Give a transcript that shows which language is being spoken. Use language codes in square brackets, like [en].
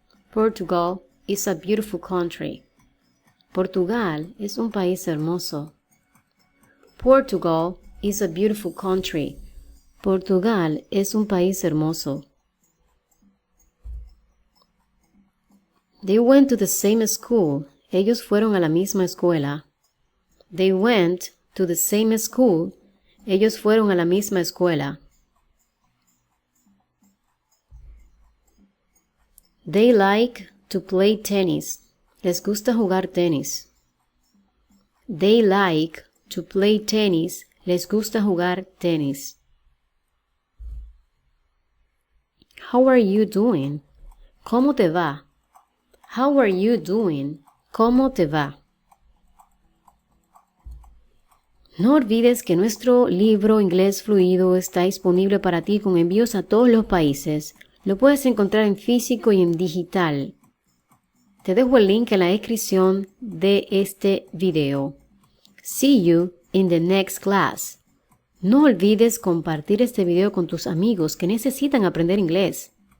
[en] Portugal is a beautiful country. [es] Portugal es un país hermoso. [en] Portugal is a beautiful country. Portugal es un país hermoso. They went to the same school. [es] Ellos fueron a la misma escuela. [en] They went to the same school. [es] Ellos fueron a la misma escuela. [en] They like to play tennis. [es] Les gusta jugar tenis. [en] They like to play tennis. [es] Les gusta jugar tenis. [en] How are you doing? [es] ¿Cómo te va? [en] How are you doing? ¿Cómo te va? [es] No olvides que nuestro libro Inglés Fluido está disponible para ti con envíos a todos los países. Lo puedes encontrar en físico y en digital. Te dejo el link en la descripción de este video. [en] See you in the next class. [es] No olvides compartir este video con tus amigos que necesitan aprender inglés.